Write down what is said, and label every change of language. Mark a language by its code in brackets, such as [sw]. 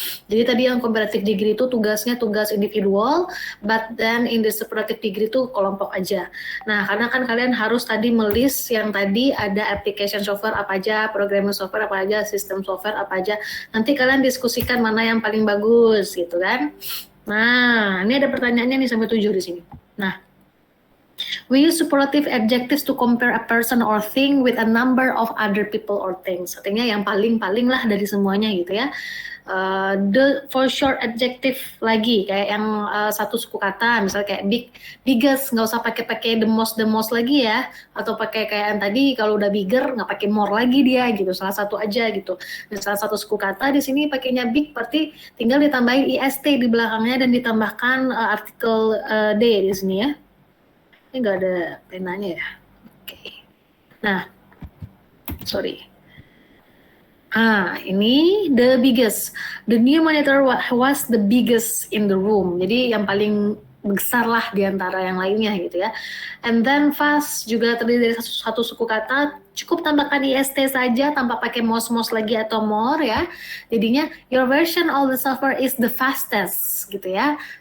[id] Jadi tadi yang comparative degree itu tugasnya tugas individual, [en] but then in the superlative degree [id] itu kelompok aja. Nah, karena kan kalian harus tadi melist yang tadi ada application software apa aja, programming software apa aja, system software apa aja. Nanti kalian diskusikan mana yang paling bagus gitu kan. Nah, ini ada pertanyaannya nih sampai 7 di sini. [en] Nah, we use superlative adjectives to compare a person or thing with a number of other people or things. [id] Artinya yang paling lah dari semuanya gitu ya. The for short adjective lagi kayak yang satu suku kata, misalnya kayak biggest, nggak usah pakai the most lagi ya, atau pakai kayak yang tadi kalau udah bigger nggak pakai more lagi dia gitu, salah satu aja gitu. Dan salah satu suku kata di sini pakainya big, berarti tinggal ditambahin ist di belakangnya dan ditambahkan artikel d di sini ya. Ini nggak ada penanya ya. Oke. Nah, sorry. Ini the biggest. [en] The new monitor was the biggest in the room. [id] Jadi yang paling besar lah di antara yang lainnya gitu ya. [en] And then [id] fast juga terdiri dari satu suku kata. Cukup tambahkan ist saja tanpa pakai most lagi atau more ya. [en] Jadinya your version of the software is the fastest [id] gitu ya.